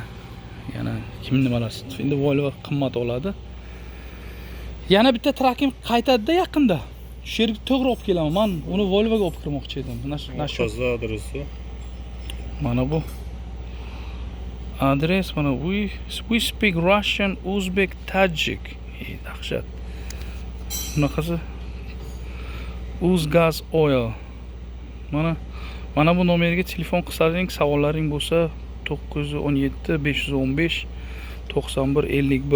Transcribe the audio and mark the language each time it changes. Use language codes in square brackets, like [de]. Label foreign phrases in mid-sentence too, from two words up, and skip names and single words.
[uz] Yana kim nimalar endi Volvo qimmat oladi. Yana bitta trakim qaytadi-da yaqinda. Shu yerga to'g'ri olib kelaman. Men uni Volvoga olib kirmoqchi edim. Nashu adresi. Mana bu adres, mana [en] we speak Russian, Uzbek, Tajik. [uz] Dahshat. Bunaqasi Uzgaz Oil. Mana bu nomerga telefon qilsalaring, savollaring bo'lsa 917 515 91 51.